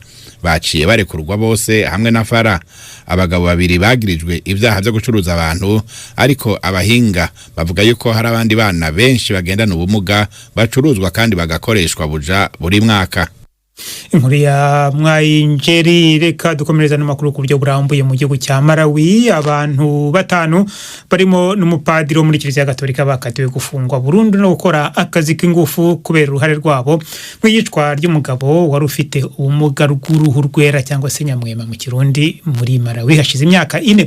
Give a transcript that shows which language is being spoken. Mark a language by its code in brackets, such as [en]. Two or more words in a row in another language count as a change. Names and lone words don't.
[rn] Baciye barekurwa bose hamwe na Fara. Abagabo 2 bagirijwe ivyaha byo gucuruza abantu, ariko abahinga bavuga yuko hari abandi bana benshi bagendana ubumuga bacuruzwa kandi bagakoreshwa buja buri mwaka. Inkuru ya Mwayinjeri. [rw] Reka dukomereza n'amakuru ku buryo burambuye mu gihugu cya Malawi. Abantu 5 barimo n'umupadiri wo muri Kiliziya Gatolika bakatiwe gufungwa burundu no gukora akazi k'ingufu kubera uruhare rwabo mu yicwa ry'umugabo wari ufite ubumuga bw'uruhu rwera cyangwa se nyamwema mu Kirundi muri Malawi hashize imyaka 4.